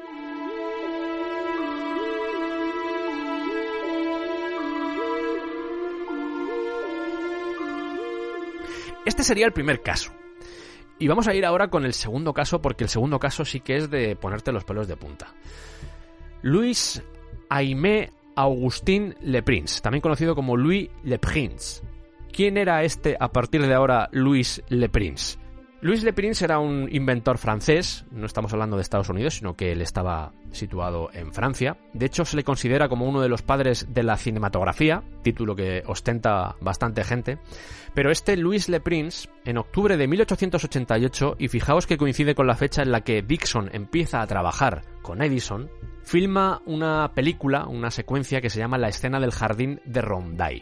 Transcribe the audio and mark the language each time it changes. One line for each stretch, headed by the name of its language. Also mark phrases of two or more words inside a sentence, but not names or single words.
Spanish: Este sería el primer caso. Y vamos a ir ahora con el segundo caso, porque el segundo caso sí que es de ponerte los pelos de punta. Louis Aimé Augustin Leprince, también conocido como Louis Leprince. ¿Quién era este a partir de ahora Louis Leprince? Louis Leprince era un inventor francés, no estamos hablando de Estados Unidos, sino que él estaba situado en Francia. De hecho, se le considera como uno de los padres de la cinematografía, título que ostenta bastante gente. Pero este Louis Leprince, en octubre de 1888, y fijaos que coincide con la fecha en la que Dixon empieza a trabajar con Edison, filma una película, una secuencia que se llama La escena del jardín de Rondaille.